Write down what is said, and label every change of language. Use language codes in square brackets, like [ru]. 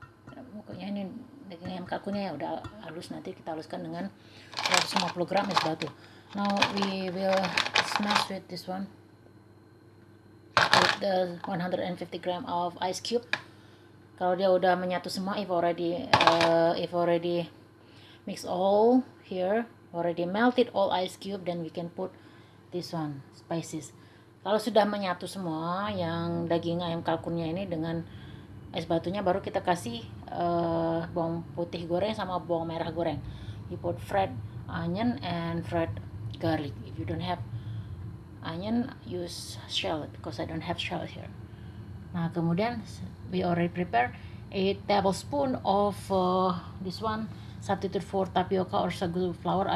[id] Pokoknya ini daging ayam kalkunnya ya udah halus, nanti kita haluskan dengan 150 gram es batu. [en] Now we will smash with this one with the 150 gram of ice cube. [id] Kalau dia udah menyatu semua, [en] if already mix all here, already melted all ice cube, then we can put this one spices. [id] Kalau sudah menyatu semua yang daging ayam kalkunnya ini dengan es batunya, baru kita kasih bawang putih goreng sama bawang merah goreng. [en] You put fried onion and fried garlic. If you don't have onion, use shallot because I don't have shallot here. [id] Nah, kemudian [en] we already prepare a tablespoon of this one substitute for tapioca or sagu flour.